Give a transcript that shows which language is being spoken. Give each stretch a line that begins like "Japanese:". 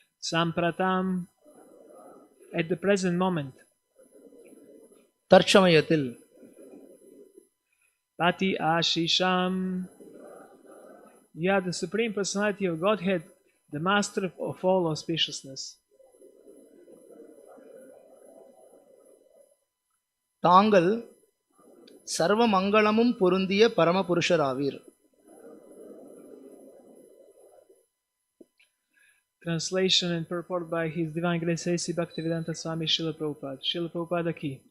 English: Sampratam, at the present moment.
Tamil: தற்சமயத்தில்.
English: Pati Ashisham, you are the Supreme Personality of Godhead, the Master of all auspiciousness.
Tamil: தாங்கள் சர்வ மங்களமும் பொருந்திய பரமபுருஷராவீர்.
English: Translation and purport by His Divine Grace A.C. Bhaktivedanta Swami Srila Prabhupada. Srila Prabhupada ki.